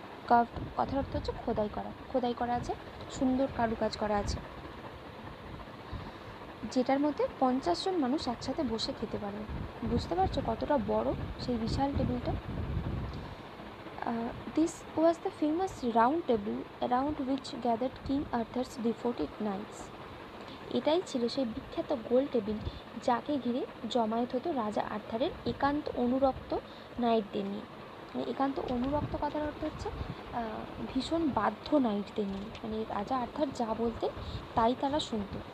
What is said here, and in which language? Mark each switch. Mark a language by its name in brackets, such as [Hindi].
[Bangla] Curved কথার অর্থ হচ্ছে খোদাই করা আছে, সুন্দর কারুকাজ করা আছে, যেটার মধ্যে 50 জন মানুষ একসাথে বসে খেতে পারে। বুঝতে পারছো কতটা বড় সেই বিশাল টেবিলটা? [English] This was the famous round table around which gathered King Arthur's devoted knights. [Bangla] এটাই ছিল সেই বিখ্যাত গোল টেবিল যাকে ঘিরে জমায়েত হতো রাজা আর্থারের একান্ত অনুরক্ত নাইটদের নিয়ে। মানে একান্ত অনুরক্ত কথার অর্থ হচ্ছে ভীষণ বাধ্য নাইটদের নিয়ে, মানে রাজা আর্থার যা বলতেন তাই তারা শুনত।